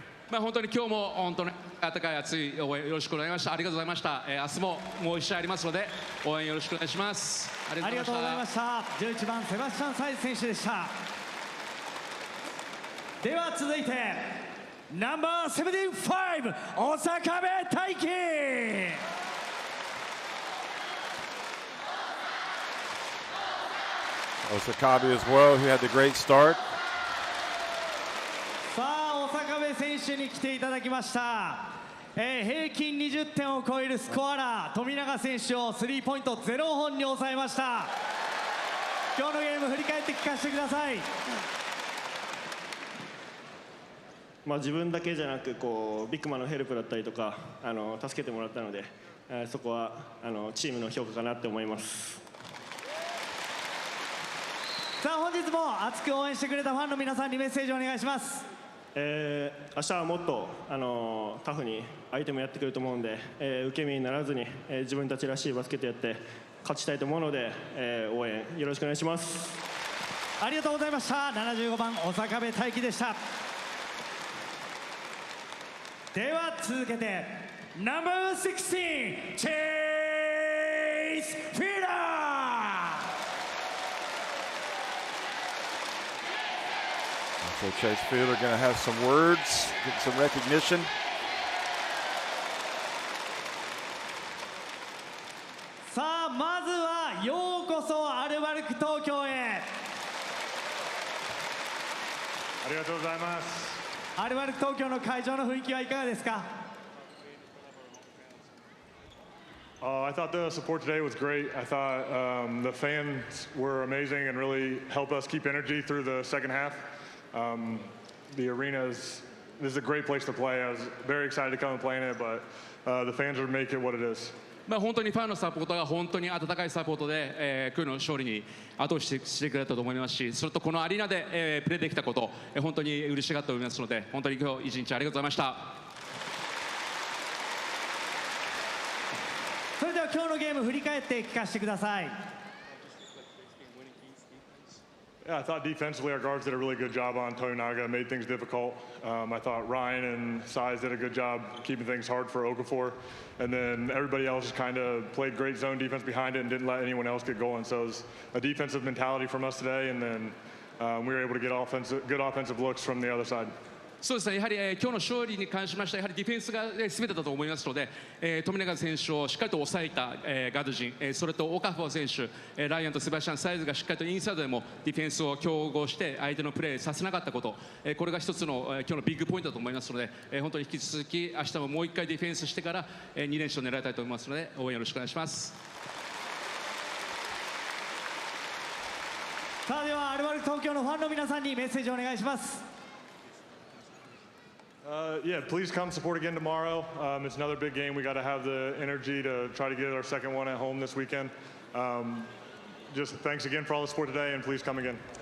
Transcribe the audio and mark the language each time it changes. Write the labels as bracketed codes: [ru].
[ja] まあ本当に今日も本当に温かい熱い応援よろしくお願いしました。ありがとうございました。明日ももう一試合ありますので応援よろしくお願いします。ありがとうございました。11番セバスチャン・サイズ選手でした。では続いてナンバー75大阪部大輝。 [en] Osakabe as well, who had the great start. [ja] さあ大阪部選手に来ていただきました。平均20点を超えるスコアラー富永選手をスリーポイント0本に抑えました。今日のゲーム振り返って聞かせてください。自分だけじゃなくビッグマンのヘルプだったりとか助けてもらったので、そこはチームの評価かなって思います。さあ本日も熱く応援してくれたファンの皆さんにメッセージをお願いします。明日はもっとタフに相手もやってくると思うんで、受け身にならずに、自分たちらしいバスケットやって勝ちたいと思うので、応援よろしくお願いします。ありがとうございました。75番大阪部大輝でした。では続けてナンバー16チェイス・フィーラー。 [en] So Chase Fielder going to have some words, get some recognition. [ja] さあまずはようこそアルバルク東京へ。ありがとうございます。アルバルク東京の会場の雰囲気はいかがですか。 [en] I thought the support today was great. I thought the fans were amazing and really helped us keep energy through the second half. The arena this is a great place to play. I was very excited to come and play in it, but the fans would make it what it is. [ja] まあ本当にファンのサポートが本当に温かいサポートで、今日の勝利に後押ししてくれたと思いますし、それとこのアリーナで、プレーできたこと、本当に嬉しがっておりますので、本当に今日一日ありがとうございました。それでは今日のゲーム振り返って聞かせてください。 [en] Yeah, I thought defensively our guards did a really good job on Toyonaga, made things difficult. I thought Ryan and Size did a good job keeping things hard for Okafor. And then everybody else just kind of played great zone defense behind it and didn't let anyone else get going. So it was a defensive mentality from us today, and then we were able to get good offensive looks from the other side. [ja] そうですね、やはり、今日の勝利に関しましてはやはりディフェンスが全てだと思いますので、富永選手をしっかりと抑えた、ガード陣、それとオカフォー選手、ライアンとセバスチャン・サイズがしっかりとインサイドでもディフェンスを競合して相手のプレーさせなかったこと、これが一つの、今日のビッグポイントだと思いますので、本当に引き続き明日ももう1回ディフェンスしてから、2連勝を狙いたいと思いますので応援よろしくお願いします。さあではアルバルク東京のファンの皆さんにメッセージをお願いします。 [en] Yeah, please come support again tomorrow. It's another big game. We got to have the energy to try to get our second one at home this weekend. Just thanks again for all the support today, and please come again.